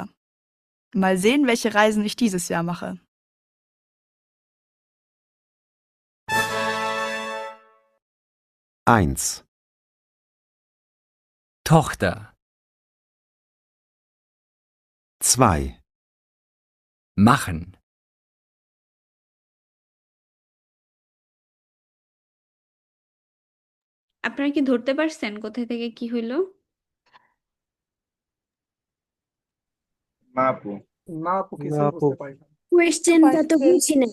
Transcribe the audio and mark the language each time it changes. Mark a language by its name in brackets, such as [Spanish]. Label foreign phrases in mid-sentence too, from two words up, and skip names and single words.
[German] Mal sehen, welche Reisen ich dieses Jahr mache. Eins, Tochter, 2, machen, [Bangla] আপনারা কি ধরতে পারছেন কোথায় থেকে কি হইলো? না আপু, না আপু না কিছুই আপু বুঝতে পারি না। কোয়েশ্চেনটা তো বুঝি না